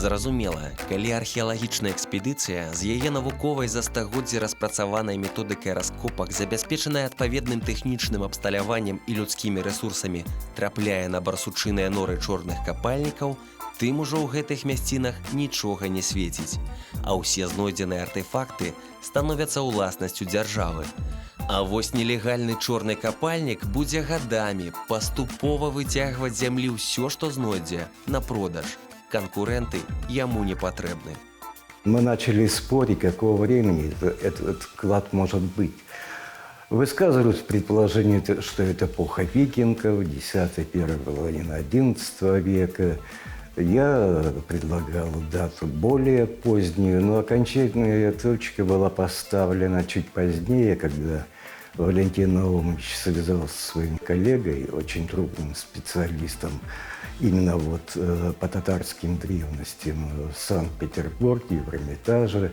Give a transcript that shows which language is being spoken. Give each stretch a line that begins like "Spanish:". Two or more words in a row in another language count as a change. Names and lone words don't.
Belarusian: Зразумела, калі археалагічная экспедыцыя з яе навуковай за стагоддзі распрацаванай методыкай раскопак, забяспечаная адпаведным тэхнічным абсталяваннем і людскімі рэсурсамі, трапляе на барсучыныя норы чорных капальнікаў, тым ужо ў гэтых мясцінах нічога не свеціць, а ўсе знойдзеныя артэфакты становяцца ўласнасцю дзяржавы. А вось нелегальны чорны капальнік будзе гадамі паступова выцягваць з зямлі ўсё, што знойдзе, на продаж.
Russian: Конкуренты ему не потребны. Мы начали спорить, какого времени этот клад может быть. Высказывались предположение, что это эпоха викингов, 10-1 половина 11 века. Я предлагал дату более позднюю, но окончательная точка была поставлена чуть позднее, когда Валентин Наумович связался со своим коллегой, очень трудным специалистом, именно вот по татарским древностям в Санкт-Петербурге, в Эрмитаже.